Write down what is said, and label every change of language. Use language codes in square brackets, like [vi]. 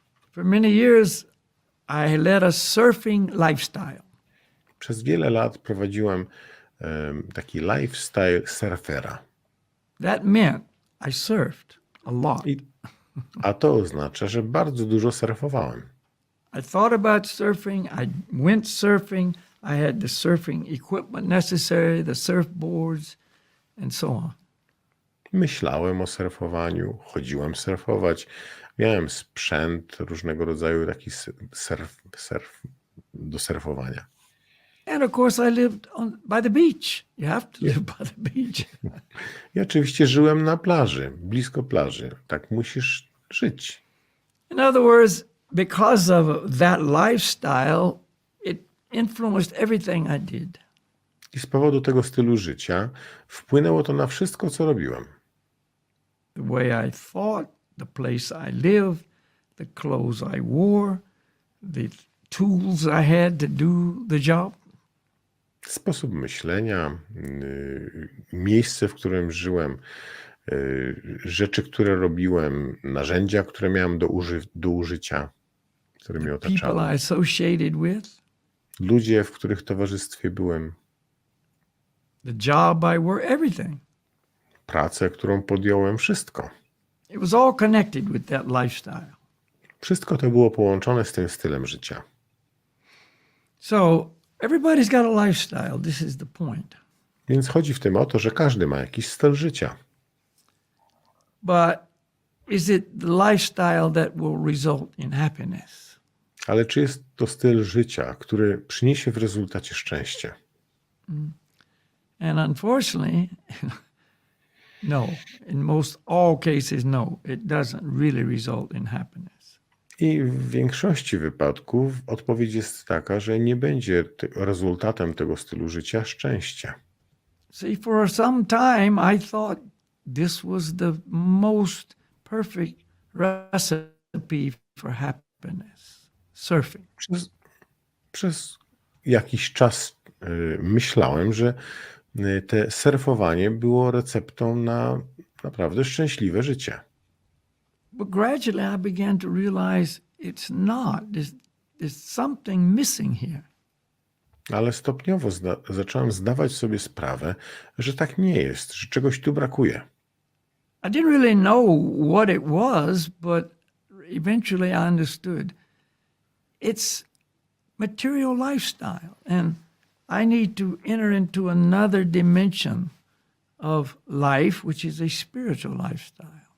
[en] For many years, I led a surfing lifestyle. [pl] Przez wiele lat prowadziłem taki lifestyle surfera. [en] That meant I surfed a lot. [pl] A to oznacza, że bardzo dużo surfowałem. [en] I thought about surfing. I went surfing. I had the surfing equipment necessary, the surfboards, and so on. [pl] Myślałem o surfowaniu, chodziłem surfować, miałem sprzęt różnego rodzaju, taki surf do surfowania. [en] And of course, I lived by the beach. You have to live by the beach. [pl] I oczywiście żyłem na plaży, blisko plaży. Tak musisz żyć. [en] In other words, because of that lifestyle, it influenced everything I did. [pl] I z powodu tego stylu życia wpłynęło to na wszystko, co robiłem. [en] The way I thought, the place I lived, the clothes I wore, the tools I had to do the job. [pl] Sposób myślenia, miejsce, w którym żyłem, rzeczy, które robiłem, narzędzia, które miałem do użycia, które mnie [en] People [pl] otaczały, [en] I associated with, [pl] ludzie, w których towarzystwie byłem, [en] the job I worked, everything. [pl] pracę, którą podjąłem, wszystko. [en] It was all connected with that lifestyle. [pl] Wszystko to było połączone z tym stylem życia. [en] So everybody's got a lifestyle. This is the point. [pl] Więc chodzi w tym o to, że każdy ma jakiś styl życia. [en] But is it the lifestyle that will result in happiness? [pl] Ale czy jest to styl życia, który przyniesie w rezultacie szczęście? [en] And unfortunately, no. In most all cases, no. It doesn't really result in happiness. [pl] I w większości wypadków odpowiedź jest taka, że nie będzie rezultatem tego stylu życia szczęście. [en] See, for some time I thought this was the most perfect recipe for happiness. Surfing. [pl] Przez jakiś czas myślałem, że te surfowanie było receptą na naprawdę szczęśliwe życie. [en] But gradually I began to realize it's not. There's something missing here. [pl] Ale stopniowo zacząłem zdawać sobie sprawę, że tak nie jest, że czegoś tu brakuje. [en] I didn't really know what it was, but eventually I understood. It's material lifestyle, and I need to enter into another dimension of life, which is a spiritual lifestyle.